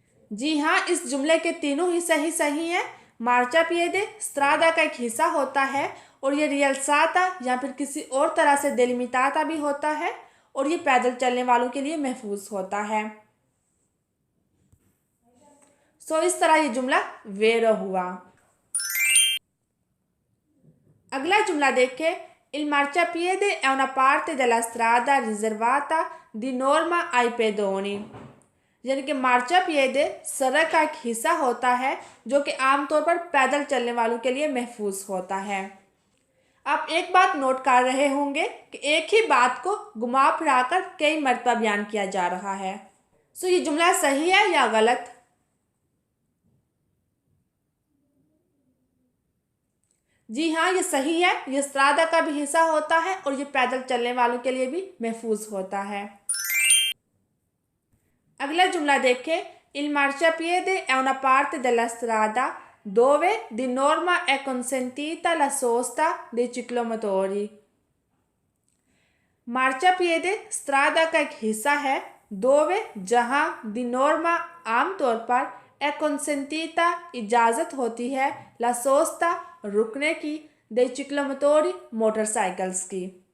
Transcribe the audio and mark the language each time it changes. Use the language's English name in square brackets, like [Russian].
[Hindi] जी हाँ, इस जुमले के तीनों हिस्से ही सही हैं। मार्चापिएदे स्त्रादा का एक हिस्सा होता है और ये रियल्साता या फिर किसी और तरह से डेलिमिटाता भी होता है, और ये पैदल चलने वालों के लिए महफूज होता है। सो इस तरह ये जुमला वेरो हुआ। अगला जुमला देखें। [Italian] Il marciapiede è una parte della strada riservata di norma ai pedoni। [Hindi] यानी कि मार्चापिएदे सड़क का एक हिस्सा होता है जो कि आमतौर पर पैदल चलने वालों के लिए महफूज होता है। आप एक बात नोट कर रहे होंगे कि एक ही बात को घुमा फिराकर कई मरतबा बयान किया जा रहा है। सो ये जुमला सही है या गलत? जी हाँ, ये सही है। ये स्त्रादा का भी हिस्सा होता है और ये पैदल चलने वालों के लिए भी महफूज होता है। अगला जुमला देखें। [Italian] Il marciapiede è una parte della strada dove di norma è consentita la sosta dei ciclomotori। [Hindi] मार्चापिएदे स्त्रादा का एक हिस्सा है। [Italian] दोवे [Hindi] जहाँ [Italian] दी नॉर्मा [Hindi] आमतौर पर [Italian] ए कंसेंटीता [Hindi] इजाज़त होती है, [Italian] ला सोस्ता [Hindi] रुकने की, [Italian] दे चिक्लोमोटोरी [Hindi] मोटरसाइकिल्स की।